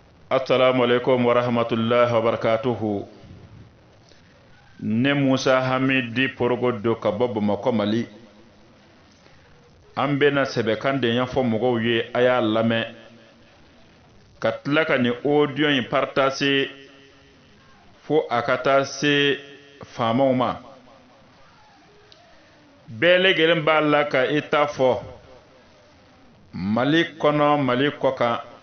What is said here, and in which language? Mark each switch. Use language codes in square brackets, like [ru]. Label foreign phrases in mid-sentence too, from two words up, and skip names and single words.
[ar] السلام عليكم ورحمة الله وبركاته. [bm] Ne Musa Hamidi Porogodo ka bɔ Bamakɔ Mali. An bɛna sɛbɛkan de ɲɛfɔ mɔgɔw ye a y'a lamɛn ka tila ka nin audio in partager fo a ka taa se faamaw ma. Bɛɛ lajɛlen b'a la ka i ta fɔ Mali kɔnɔ Mali kɔ kan.